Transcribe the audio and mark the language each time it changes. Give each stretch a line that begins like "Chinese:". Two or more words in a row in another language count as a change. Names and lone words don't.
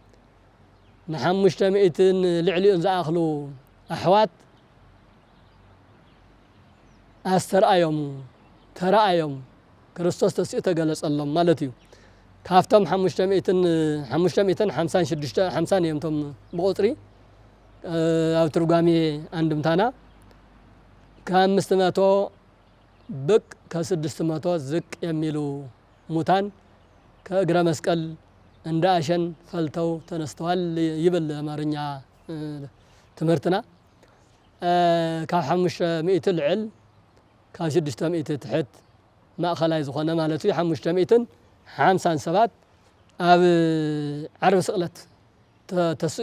Tigrinya: ን500 ልዕሊኡን ዝኣኽሉ ኣሕዋት አስተርአዮም ተራእዮም ክርስቶስ ተስኡ ተገለጸሎም ማለት እዩ ካፍቶም 556 50 እዮም ብቁጥሪ ኣብ ትርጓሜ አንድምታና
Amharic: ከ500 ብቅ ከ600 ዝቅ የሚሉ ሙታን ከእግረ መስቀል እንደ አሸን ፈልተው ተነስተዋል
Tigrinya: ይብል አማርኛ ትምህርትና ካብ 500 ልዕል ካብ 600 ትሕት ማእኸላይ ዝኾነ ማለት እዩ 557 ኣብ ዓርብ ስቕለት ተስኡ